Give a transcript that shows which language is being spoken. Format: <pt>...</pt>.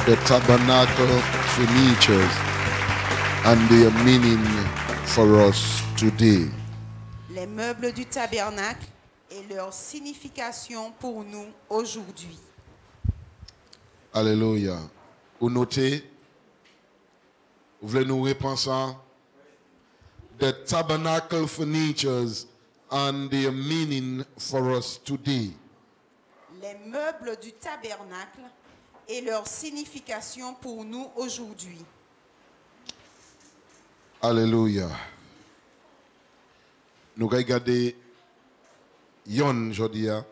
<en>The tabernacle furnitures and their meaning for us today.</en> <fr>Les meubles du tabernacle et leur signification pour nous aujourd'hui. Alléluia. Vous notez, vous voulez nous repenser?</fr> <en>The tabernacle furnitures and their meaning for us today.</en> <fr>Les meubles du tabernacle et leur signification pour nous aujourd'hui. Alléluia. Nous regardons Yon aujourd'hui.</fr>